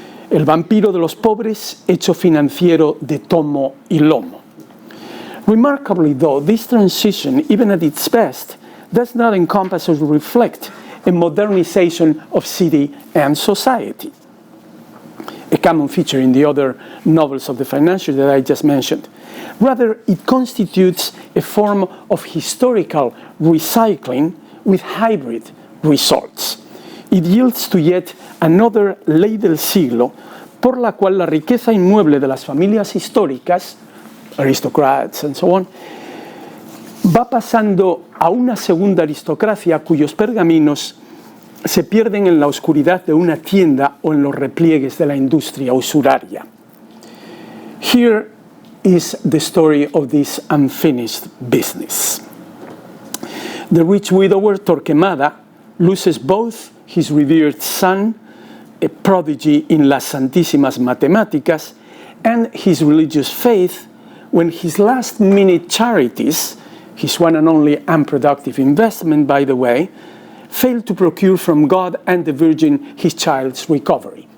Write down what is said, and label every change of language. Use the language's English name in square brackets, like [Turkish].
[Spanish] El vampiro de los pobres, hecho financiero de tomo y lomo. [English] Remarkably, though, this transition, even at its best, does not encompass or reflect a modernization of city and society, a common feature in the other novels of the financiers that I just mentioned. Rather, it constitutes a form of historical recycling with hybrid results. It yields to yet another [Spanish] ley del siglo por la cual la riqueza inmueble de las familias históricas, [English] aristocrats and so on, [Spanish] va pasando a una segunda aristocracia cuyos pergaminos se pierden en la oscuridad de una tienda o en los repliegues de la industria usuraria. [English] Here is the story of this unfinished business. The rich widower Torquemada loses both his revered son, a prodigy in [Spanish] las santísimas matemáticas, [English] and his religious faith when his last-minute charities, his one and only unproductive investment, by the way, failed to procure from God and the Virgin his child's recovery.